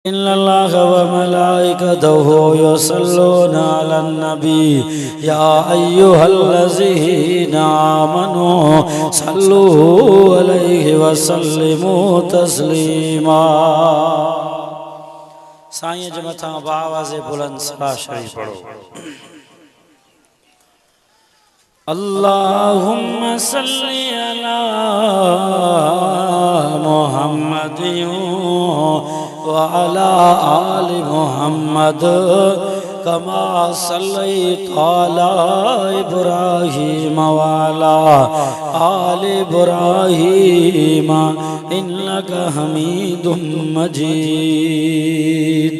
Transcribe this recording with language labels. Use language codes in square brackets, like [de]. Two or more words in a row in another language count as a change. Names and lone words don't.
[ar] إن الله وملائكته يصلون على النبي يا أيها الذين آمنوا صلوا عليه وسلموا تسليما. [skr] سائیں جے متھاں آواز بلند صلاۃ شریف پڑھو. [ar] اللهم صل على محمد وعلى آل محمد كما صليت على إبراهيم وعلى آل إبراهيم إنك حميد مجيد.